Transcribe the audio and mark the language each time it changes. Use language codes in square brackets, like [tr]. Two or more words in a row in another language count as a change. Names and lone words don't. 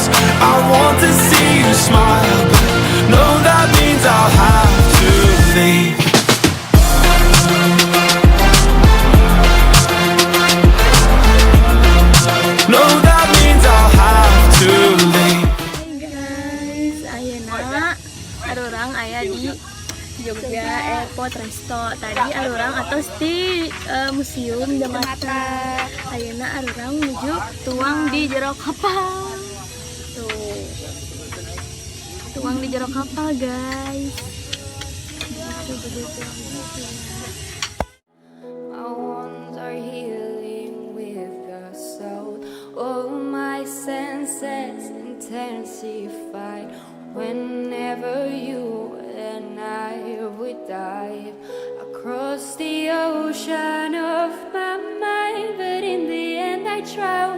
[en] I want to see you smile, but no, that means I'll have to leave. No, that means I'll have to leave. Guys, [su] ayeuna arurang aya di Jogja Airport Resto. Tadi arurang atos di Museum Jamata. Ayeuna arurang menuju tuang di jero kapal. Tuh. Tuang di jero kapal, guys. [en] My wounds are healing with the salt. All my senses intensified. Whenever you and I would dive across the ocean of my mind, but in the end I drown.